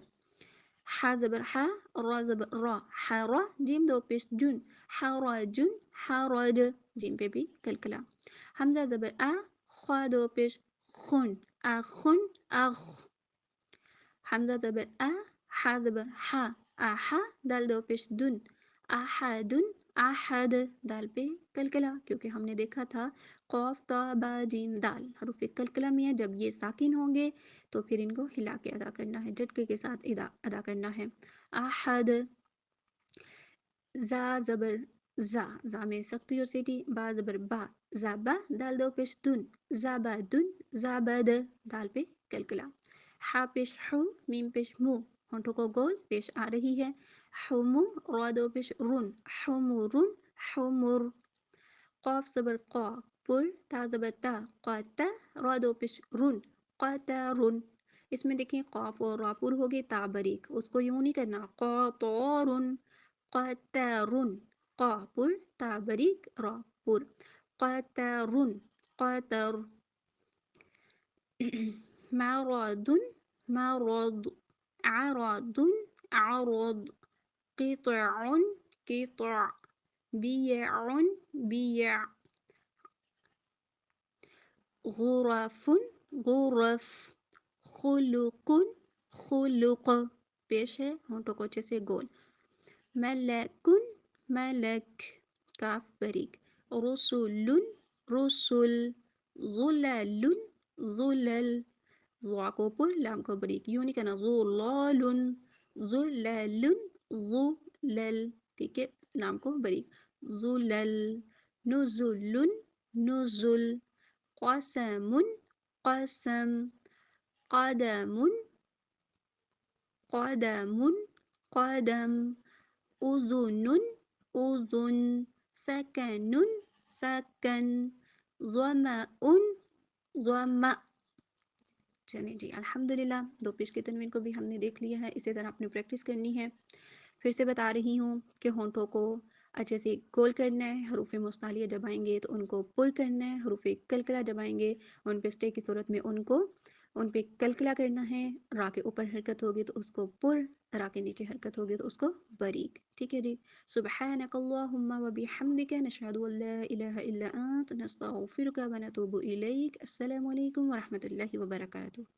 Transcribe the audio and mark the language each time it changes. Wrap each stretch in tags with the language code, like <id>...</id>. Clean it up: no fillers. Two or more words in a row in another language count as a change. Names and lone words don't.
<ur>حا زبر حا را زبر را حرا جیم دو پیش جن حراجن حرج جیم پہ بھی کلکلا حمزہ زبر خا دو پیش خن اخن اخ حمزہ زبر حا زبر حا احا دال دو پیش دن احدن احد دال پہ کلکلا کیونکہ ہم نے دیکھا تھا قاف تا با جیم دال حروف کلکلا میں ہے جب یہ ساکن ہوں گے تو پھر ان کو ہلا کے ادا کرنا ہے جھٹکے کے ساتھ ادا کرنا ہے احد زا زبر زا میں سختی اور سیٹی با زبر با زابا دال دو پیش دن زابدن زابد دال پہ کلکلا حا پیش حو میم پیش مو ہونٹوں کو گول پیش آ رہی ہے حمو را دو پیش رن حمرن حمر قاف زبر قا پر تا زبر تا قاتا را دو پیش رن قاترن اس میں دیکھیں قاف اور را پر ہوگی تا بریک اس کو یوں نہیں کرنا قاطارن قاترن قا پر تا بریک را پر قاترن قاتر</ur> <ar>مراد مرض عرض عرض قطع قطع بيع بيع غرف غرف خلق خلق</ar> <ur>پیش ہے ہونٹوں کو اچھے سے گول ملک ملک کاف بریک رسل رسل ظلل ظلل ضع کو پر لام کو بریک یوں نہیں کہنا ظلال ظلل ظلل ٹھیک ہے لام کو بریک ظلل نزل نزل قسم قسم قدم</ur> <ar>قدم قدم أذن أذن سكن سكن ظمأ ظمأ</ar> <ur>چلیں جی الحمدللہ دو پیش کے تنوین کو بھی ہم نے دیکھ لیا ہے اسی طرح اپنی پریکٹس کرنی ہے پھر سے بتا رہی ہوں کہ ہونٹوں کو اچھے سے گول کرنا ہے حروف مستعلیہ جب آئیں گے تو ان کو پر کرنا ہے حروف کلکلا جب آئیں گے ان پہ اسٹے کی صورت میں ان پہ کلکلا کرنا ہے را کے اوپر حرکت ہوگی تو اس کو پر را کے نیچے حرکت ہوگی تو اس کو باریک ٹھیک ہے جی</ur> <ar>سبحانک اللہم و بحمدک نشہد ان لا الہ الا انت نستغفرک و نتوب الیک السلام علیکم و رحمۃ اللہ وبرکاتہ</ar>